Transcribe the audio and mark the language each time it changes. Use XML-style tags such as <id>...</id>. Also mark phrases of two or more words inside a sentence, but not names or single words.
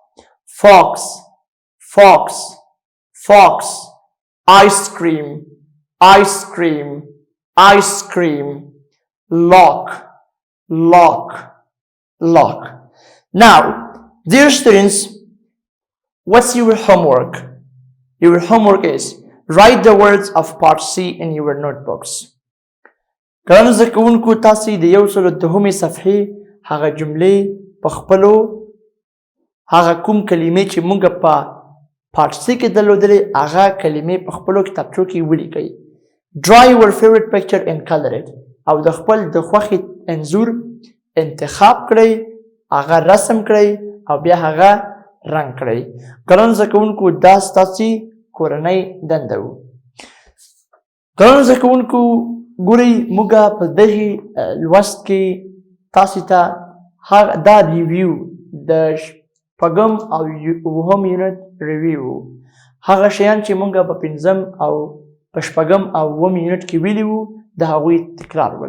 <en>ice ice cream, ice cream, lock, lock, lock. Now, dear students, what's your homework? Your homework is write the words of part C in your notebooks.</en> <ps>ګرانو زده کوونکو تاسې د 102 صفحې هغه جملې په خپلو هغه کوم کلمې چې موږ په</ps> <en>part C</en> <ps>کې درلودلې هغه کلمې په خپلو کتابچو کې ولیکئ.</ps> <en>Draw your favorite picture and color it.</en> <ps>او د خپل د خوښې انځور انتخاب کړئ، هغه رسم کړئ او بیا هغه رنګ کړئ. ګرانو زده کوونکو دا ستاسې کورنۍ دنده و. ګرانو زده کوونکو ګورئ موږ په دغې لوست کې تاسې ته دا ریویو د شپږم او اووم</ps> <en>unit review</en> <ps>هغه شیان چې موږ په پنځم او په شپږم او اووم یونټ کې ویلي وو د هغوی تکرار ول.</ps>